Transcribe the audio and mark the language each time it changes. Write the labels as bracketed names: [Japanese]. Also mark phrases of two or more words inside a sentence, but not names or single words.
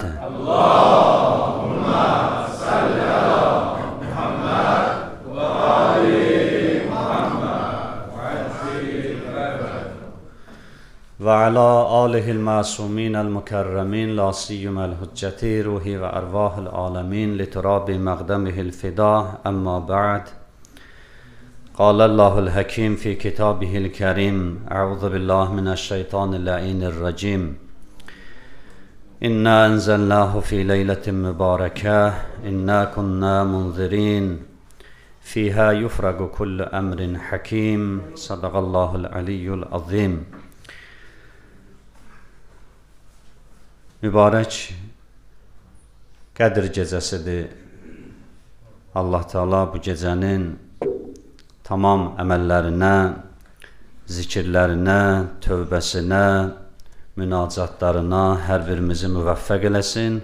[Arabic] اللهم صل على محمد وآل وعلى آله المعصومين المكرمين لا سيما الحجة روحي وأرواح العالمين لتراب مقدمه الفداء أما بعد. قال الله الحكيم في كتابه الكريم أعوذ بالله من الشيطان اللعين الرجيم إنا أنزلناه في ليلة مباركة إنا كنا منذرين فيها يفرق كل أمر حكيم صدق الله العلي العظيم. [Azerbaijani] Mübarek Qədir gecəsidir. Allah Teala bu gecənin tamam əməllərinə, zikirlərinə, tövbəsinə, münacatlarına hər birimizi müvəffəq eləsin.